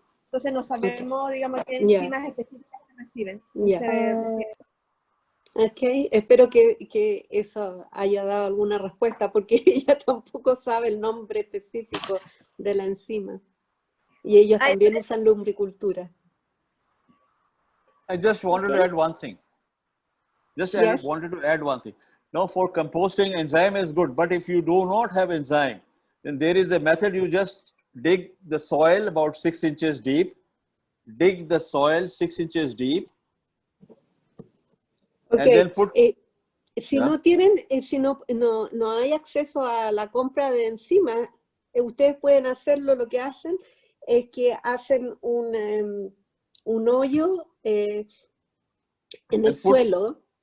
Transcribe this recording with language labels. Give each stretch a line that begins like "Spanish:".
Spanish: Entonces no sabemos, digamos, qué enzimas específicas se reciben. Ok, espero que eso haya dado alguna respuesta, porque ella tampoco sabe el nombre específico de la enzima. Y ellos también usan lumbricultura.
English: I just wanted to add one thing. Wanted to add one thing. Now, for composting, enzyme is good, but if you do not have enzyme, then there is a method. You just dig the soil about 6 inches deep. Dig the soil 6 inches deep. Okay.
Spanish: Si no tienen, si no hay acceso a la compra de enzimas, ustedes pueden hacerlo. Lo que hacen es que hacen un hoyo en el suelo.